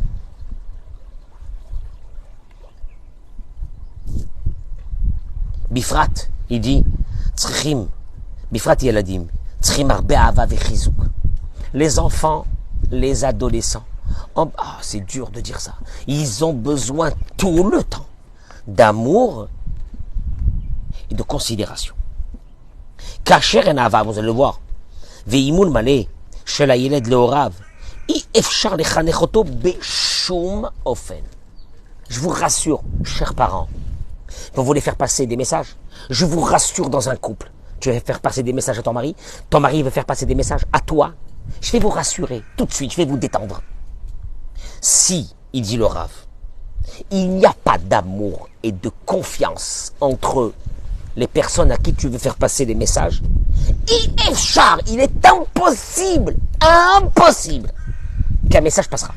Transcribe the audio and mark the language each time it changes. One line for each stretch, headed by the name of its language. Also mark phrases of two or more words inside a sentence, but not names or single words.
French: Bifrat, il dit,
Hebrew: צריכים, בפרט ילדים, צריכים הרבה אהבה וחיזוק.
French: Les enfants, les adolescents, c'est dur de dire ça, ils ont besoin tout le temps d'amour et de considération.
Hebrew: כשאין אהבה,
French: vous allez le voir,
Hebrew: ואמון מלא, של הילד להוריו, אי אפשר לחנך אותו בשום אופן.
French: Je vous rassure, chers parents, vous voulez faire passer des messages? Je vous rassure, dans un couple, tu veux faire passer des messages à ton mari veut faire passer des messages à toi. Je vais vous rassurer, tout de suite, je vais vous détendre. Si, il dit le Rav, il n'y a pas d'amour et de confiance entre les personnes à qui tu veux faire passer des messages, il est impossible qu'un message passera.